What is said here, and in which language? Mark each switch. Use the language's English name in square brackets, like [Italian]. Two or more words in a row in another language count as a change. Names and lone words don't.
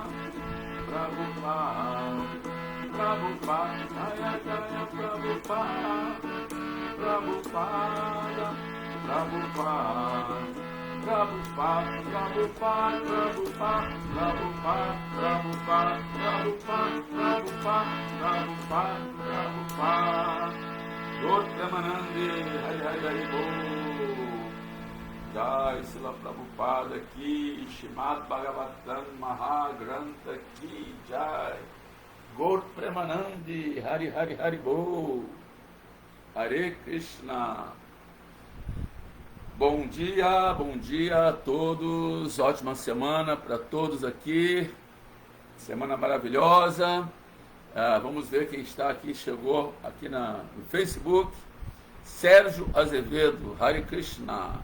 [Bangla] Prabhupada, Prabhupada, Jaya Jaya Prabhupada, Prabhupada, Prabhupada, Prabhupada, Prabhupada, Prabhupada, Prabhupada, Prabhupada, Prabhupada, Prabhupada, Prabhupada, গৌর প্রেমানন্দে হরি হরি হরিবোল. জয় শ্রীল প্রভুপাদ কী শ্রীমদ্ভাগবতম মহাগ্রন্থ কী জয়. গৌর প্রেমানন্দে হরি হরি হরিবোল. Hare Krishna. [Portuguese] Bom dia a todos, ótima semana para todos aqui, semana maravilhosa. Vamos ver quem está aqui, chegou aqui no Facebook. Sérgio Azevedo, Hare Krishna.